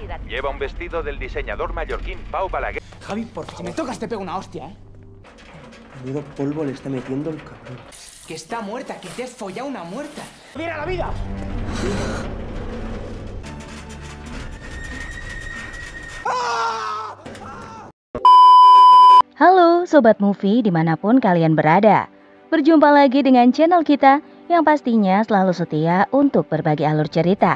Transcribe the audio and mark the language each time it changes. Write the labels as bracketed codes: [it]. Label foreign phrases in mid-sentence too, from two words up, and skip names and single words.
[es] Lleva un vestido del diseñador mallorquín Pau Balaguer. Javi, por favor. Si me tocas te pego una hostia, ¿eh? Menudo polvo le está metiendo el cabrón. Que está muerta, que te has follado una muerta. ¡Mira la vida! [id] Halo Sobat Movie dimanapun kalian berada. Berjumpa lagi dengan channel kita yang pastinya selalu setia untuk berbagi alur cerita.